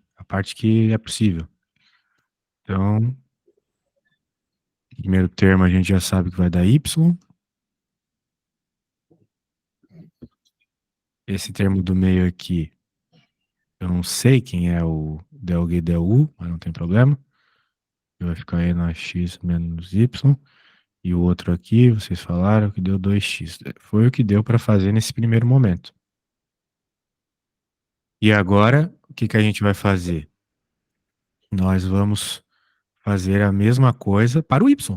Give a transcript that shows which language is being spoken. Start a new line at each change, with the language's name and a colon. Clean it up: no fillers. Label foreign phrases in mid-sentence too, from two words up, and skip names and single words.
Portuguese: A parte que é possível. Então, primeiro termo a gente já sabe que vai dar y. Esse termo do meio aqui, eu não sei quem é o del g del u, mas não tem problema. Vai ficar aí na x menos y. E o outro aqui, vocês falaram que deu 2x. Foi o que deu para fazer nesse primeiro momento. E agora, o que que a gente vai fazer? Nós vamos fazer a mesma coisa para o y.